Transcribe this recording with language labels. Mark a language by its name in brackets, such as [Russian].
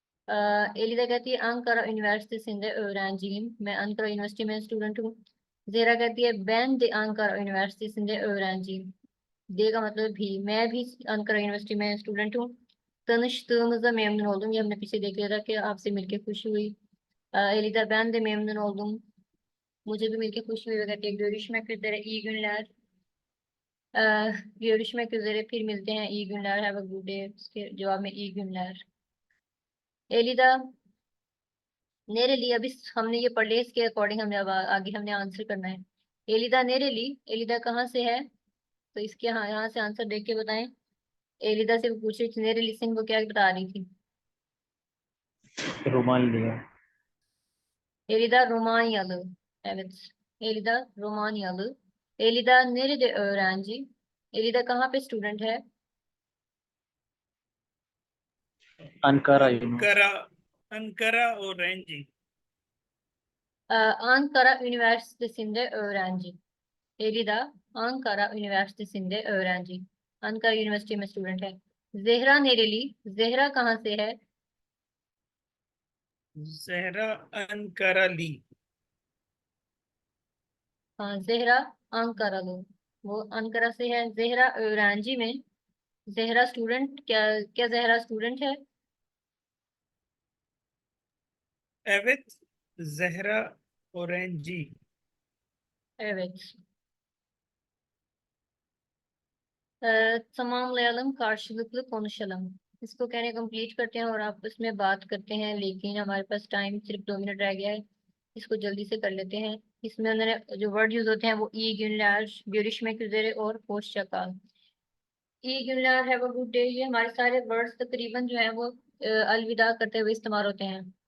[Hindi] एलिदा कहती है Ankara university [Turkish] सिंधे öğrenciyim, [Hindi] मैं अंकारा यूनिवर्सिटी में स्टूडेंट हूँ। जेहरा कहती है [Turkish] ben de [Hindi] Ankara university [Turkish] सिंधे öğrenciyim, [Hindi] दे का मतलब भी, मैं भी अंकारा यूनिवर्सिटी में स्टूडेंट हूँ। [Turkish] Tanıştığımıza memnun oldum, [Hindi] ये हमने पीछे देख लिया था कि आपसे मिलके खुशी हुई। [Turkish] Elida ben de memnun oldum, [Hindi] मुझे भी मिलके खुशी हुई। वो कहती है [Turkish] görüşmek üzere, iyi günler। görüşmek üzere, [Hindi] फिर मिलते हैं, [Turkish] iyi günler, [English] have a good day, [Hindi] उसके जवाब में [Turkish] iyi günler। [Hindi] एलिदा [Turkish] नेरेली, [Hindi] अभी हमने ये पढ़ लिया, इसके अकॉर्डिंग हमने अब आगे हमने आंसर करना है। एलिदा [Turkish] नेरेली, [Hindi] एलिदा कहाँ से है, तो इसके यहाँ से आंसर देख के बताएं। एलिदा से पूछ रही थी [Turkish] नेरेली सिंह, [Hindi] वो क्या बता रही थी? [Turkish] Romanya. Elida Romanyalı. Evet. Elida Romanyalı. Elida nerede öğrenci? [Hindi] Elida कहाँ पे स्टूडेंट है? [English] Ankara University. [Turkish] Ankara öğrenci. Ankara Üniversitesi'nde öğrenci. Elida Ankara Üniversitesi'nde öğrenci. [Hindi] Ankara university में स्टूडेंट है। [Turkish] Zehra nereli? [Hindi] Zehra कहाँ से है? [Turkish] Zehra Ankarali. [Hindi] हाँ, [Turkish] Zehra Ankaralı, [Hindi] वो Ankara से है। [Turkish] Zehra öğrenci [Hindi] में, Zehra स्टूडेंट, क्या Zehra स्टूडेंट है? [Turkish] Evet. Zehra öğrenci. Evet. tamamlayalım, karşılıklı konuşalım। [Hindi] इसको कहने कंप्लीट करते हैं और आपस में बात करते हैं, लेकिन हमारे पास टाइम सिर्फ 2 मिनट रह गया है, इसको जल्दी से कर लेते हैं। इसमें उन्होंने जो वर्ड यूज होते हैं वो ई günler, [Turkish] görüşmek üzere [Hindi] और [Turkish] hoşça kal। [Hindi] E günler, [English] have a good day, [Hindi] ये हमारे सारे वर्ड्स तकरीबन जो है वो अलविदा करते हुए इस्तेमाल होते हैं।